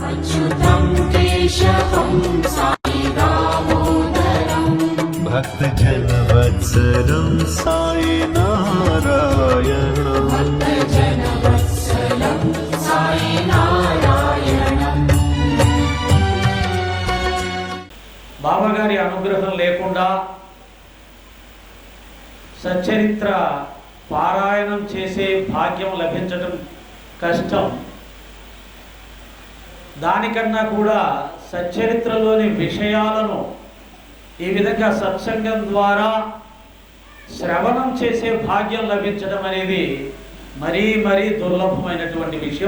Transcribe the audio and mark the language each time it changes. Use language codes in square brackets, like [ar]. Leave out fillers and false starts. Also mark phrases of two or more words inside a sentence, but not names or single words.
[sa] अच्युतं केशवं साई दामोदरं भक्तजनवत्सलं साई नारायणं भक्तजनवत्सलं साई नारायणं। [te] బాబా గారి అనుగ్రహం లేకుండా సచ్చరిత్ర పారాయణం చేసే భాగ్యం లభించడం కష్టం. దానికన్నా కూడా సచ్చరిత్రలోని విషయాలను ఈ విధంగా సత్సంగం ద్వారా శ్రవణం చేసే భాగ్యం లభించడం అనేది మరీ మరీ దుర్లభమైనటువంటి విషయం.